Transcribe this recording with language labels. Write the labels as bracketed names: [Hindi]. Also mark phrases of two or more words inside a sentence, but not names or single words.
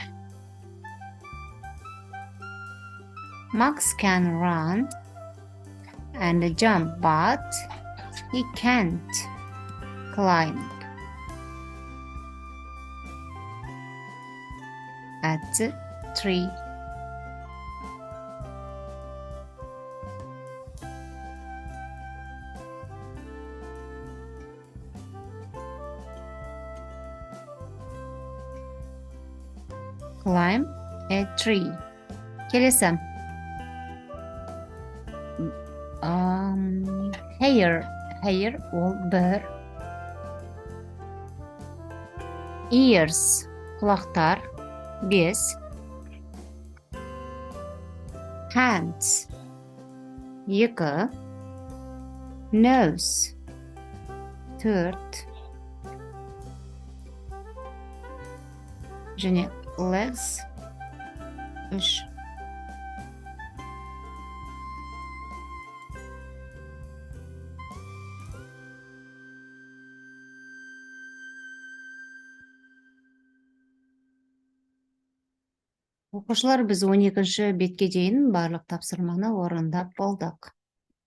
[English] Max can run and jump, but he can't climb at the tree. Climb a tree. [Kazakh] Келесі. Hair ол бір. Ears құлақтар 5. [English] Hands 2. Nose 4. және legs 3. [Kazakh] Оқушылар, біз 12-ші бетке дейін барлық тапсырманы орындап болдық.